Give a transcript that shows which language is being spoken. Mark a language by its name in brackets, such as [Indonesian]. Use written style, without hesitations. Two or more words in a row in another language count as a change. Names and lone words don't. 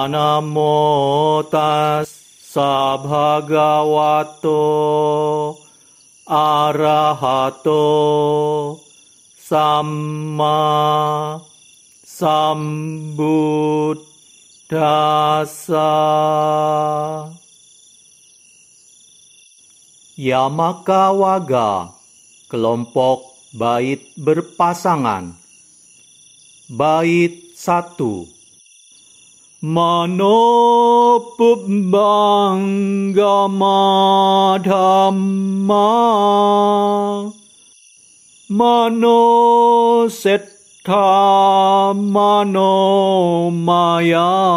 [Pali] Namo tassa bhagavato arahato samma sambuddhassa. Yamaka Waga, [Indonesian] kelompok bait berpasangan. Bait 1. [Pali] Mano pubbangama dhamma mano settha mano maya